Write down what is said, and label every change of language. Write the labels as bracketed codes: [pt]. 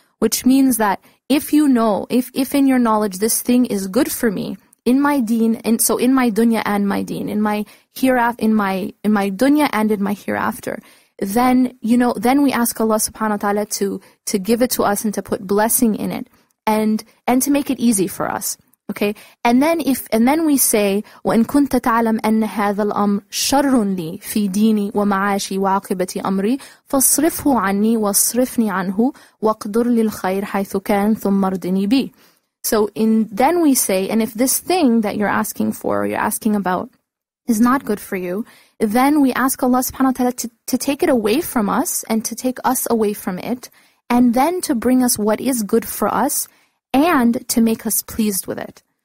[en] Which means that if you know, if in your knowledge this thing is good for me, in my deen, and so in my dunya and my deen, in my hereafter, in my dunya and in my hereafter, then then we ask Allah subhanahu wa ta'ala to give it to us and to put blessing in it and to make it easy for us. [ar] Okay, and then we say, وَإِن كُنْتَ تَعْلَمْ أَنَّ هَذَا الْأَمْرُ شَرٌّ لِي فِي دِينِي وَمَعَاشِي وَعَاقِبَةِ أَمْرِي فَاصْرِفْهُ عَنِّي وَاصْرِفْنِي عَنْهُ وَاقْدُرْ لِلْخَيْرِ حَيْثُ كَانَ ثُمَّ ارْضِنِي بِهِ. [en] So then we say, and if this thing that you're asking for, or you're asking about, is not good for you, then we ask Allah subhanahu wa ta'ala to take it away from us and to take us away from it, and then to bring us what is good for us and to make us pleased with it.